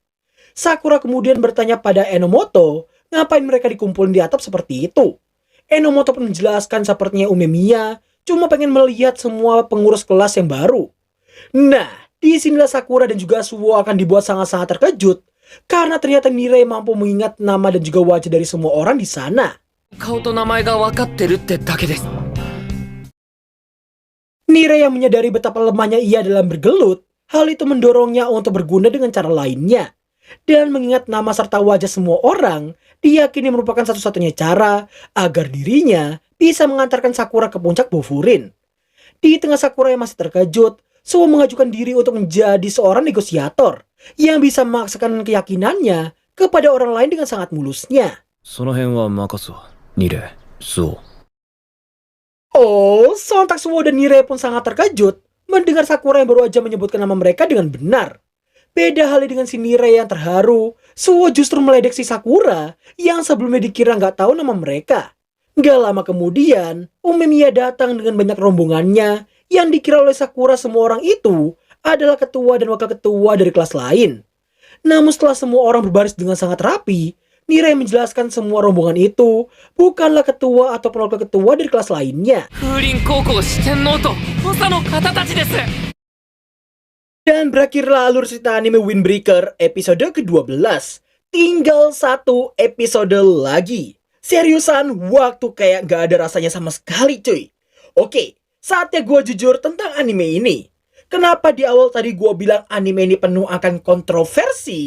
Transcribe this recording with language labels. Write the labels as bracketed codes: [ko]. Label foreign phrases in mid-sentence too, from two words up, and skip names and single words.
[id] Sakura kemudian bertanya pada Enomoto, ngapain mereka dikumpulin di atap seperti itu. Enomoto pun menjelaskan sepertinya Umemiya cuma pengen melihat semua pengurus kelas yang baru. Nah, disinilah Sakura dan juga Suwo akan dibuat sangat-sangat terkejut, karena ternyata Nire mampu mengingat nama dan juga wajah dari semua orang di sana. [ja] 顔と名前が分かってるってだけです。 [id] Nire yang menyadari betapa lemahnya ia dalam bergelut, hal itu mendorongnya untuk berguna dengan cara lainnya. Dan mengingat nama serta wajah semua orang, diyakini merupakan satu-satunya cara agar dirinya bisa mengantarkan Sakura ke puncak Bofurin. Di tengah Sakura yang masih terkejut, Suwo mengajukan diri untuk menjadi seorang negosiator yang bisa memaksakan keyakinannya kepada orang lain dengan sangat mulusnya. [ja] その辺は任すわ、ニレ、そう。 [id] Oh, sontak Suwo dan Nire pun sangat terkejut mendengar Sakura yang baru aja menyebutkan nama mereka dengan benar. Beda halnya dengan si Nire yang terharu, Suwo justru meledek si Sakura yang sebelumnya dikira nggak tahu nama mereka. Gak lama kemudian, Umemiya datang dengan banyak rombongannya yang dikira oleh Sakura semua orang itu adalah ketua dan wakil ketua dari kelas lain. Namun setelah semua orang berbaris dengan sangat rapi, Nire menjelaskan semua rombongan itu bukanlah ketua atau wakil ketua dari kelas lainnya. [ja] 風林高校四天王と補佐の方たちです。 [id] Dan berakhirlah alur cerita anime Windbreaker episode ke-12. Tinggal satu episode lagi. Seriusan, waktu kayak gak ada rasanya sama sekali cuy. Oke, saatnya gue jujur tentang anime ini. Kenapa di awal tadi gue bilang anime ini penuh akan kontroversi?